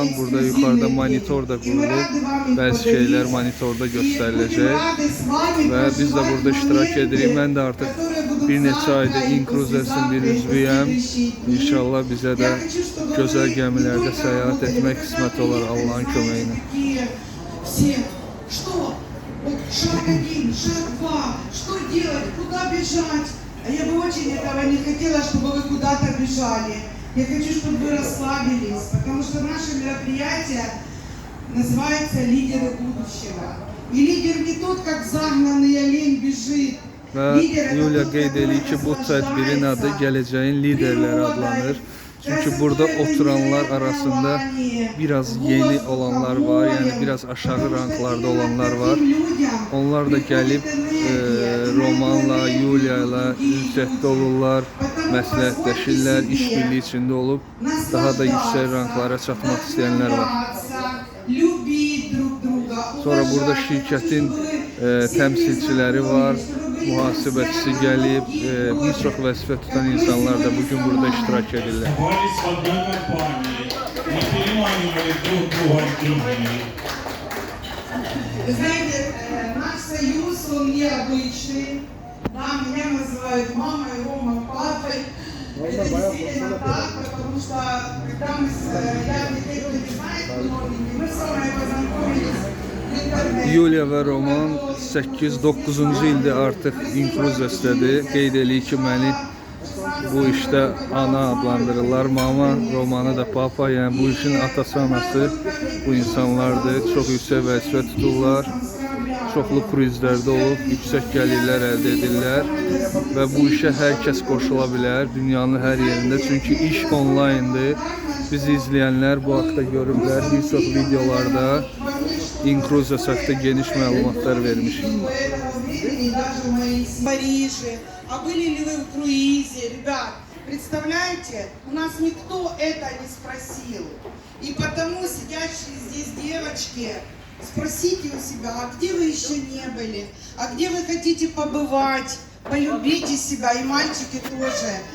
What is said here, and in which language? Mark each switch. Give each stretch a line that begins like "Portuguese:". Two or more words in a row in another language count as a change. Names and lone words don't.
Azerbaijani: Burada yuxarıda monitor da qurulub, bəzi şeylər monitorda göstəriləcək və biz də burada iştirak edirik. Mən də artıq bir neçə ayda Incruzasının bir üzvüyəm. İnşallah bizə də gözəl gəmilərdə səyahət etmək qismət olar Allah'ın köməyi ilə.
Russian: Шаг один, шаг два, что делать, куда бежать? А я бы очень этого не хотела, чтобы вы куда-то бежали. Я хочу, чтобы вы расслабились, потому что наше мероприятие называется «Лидеры будущего». И лидер не тот, как загнанный олень bежит.
Azerbaijani: Və Yulia qeyd edir ki, bu tədbirin adı gələcəyin liderləri adlanır. Çünki burada oturanlar arasında biraz yeni olanlar var, yəni biraz aşağı ranklarda olanlar var. Onlar da gəlib Romanla, Yulia ilə ünsiyyətdə olurlar, məsləhətləşirlər, işbirliyi içində olub daha da yüksək ranklara çatmaq istəyənlər var. Sonra burada şirkətin təmsilçiləri var, mühasibətçisi gəlib, bir çox vəzifə tutan insanlar da bugün burada iştirak edirlər.
Russian: Вы знаете, наш союз, он необычный. Да, меня называют мамой, Рома папой. Это действительно так, потому что когда я детей, кто не знает, мы с Ромой познакомились.
Azerbaijani: Yulia və Roman 8-9-cu ildir artıq Incruzasdadır. Qeyd eləyir ki, məni bu işdə ana adlandırırlar. Mama, Romanı da papa, yəni bu işin atası, anası bu insanlardır. Çox yüksək vəzifə tuturlar. Çoxlu kruizlərdə olub, yüksək gəlirlər əldə edirlər və bu işə hər kəs qoşula bilər dünyanın hər yerində. Çünki iş onlayndır. Bizi izləyənlər bu haqda görüblər. Bir çox videolarda Incruzas haqqında geniş məlumatlar vermişik.
Russian: А были ли вы в круизе, ребят? Представляете, у нас никто это не спросил. И потому сидящие здесь девочки, спросите у себя, а где вы еще не были? А где вы хотите побывать? Полюбите себя, и мальчики тоже.